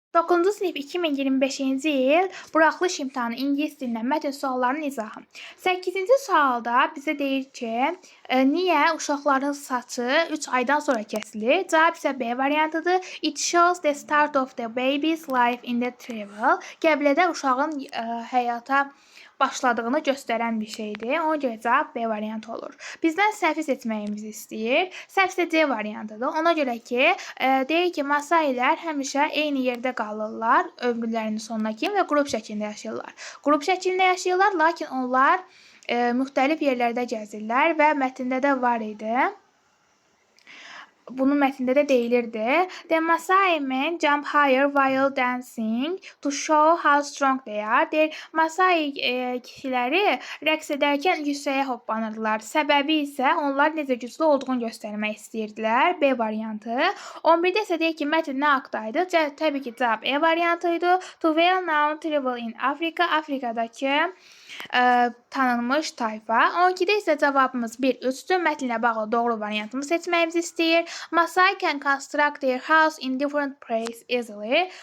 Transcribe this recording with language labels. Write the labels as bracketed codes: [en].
[az] 9-cu sinif 2025-ci il buraxılış imtahanı ingilis dilindən mətn suallarının izahı. 8-ci sualda bizə deyir ki, niyə uşaqların saçı 3 aydan sonra kəsilir? Cavab isə B variantıdır. [en] It shows the start of the baby's life in the travel. [az] Qəbilədə uşağın həyata başladığını göstərən bir şeydir. Ona görə cavab B variantı olur. Bizdən səhvi seçməyimizi istəyir. Səhv isə C variantıdır. Ona görə ki, deyir ki, Masailər həmişə eyni yerdə qalırlar ömrlərinin sonuna kimi və qrup şəklində yaşayırlar. Qrup şəklində yaşayırlar, lakin onlar müxtəlif yerlərdə gəzirlər və mətndə də var idi. Bunun mətnində də deyilirdi. [en] The Masai men jump higher while dancing to show how strong they are. [az] Deyir, Masai kişiləri rəqs edərkən yüksəyə hoppanırlar. Səbəbi isə onlar necə güclü olduğunu göstərmək istəyirdilər. B variantı. 11-də isə deyir ki, mətn nə haqdaydı? Təbii ki, cavab E variantıydı. [en] To well-known tribe in Africa. [az] Afrikadakı tanınmış tayfa. 12-də isə cavabımız 1-3-dür. Mətnlə bağlı doğru variantını seçməyimizi istəyir. [en] Masai can construct their house in different places easily.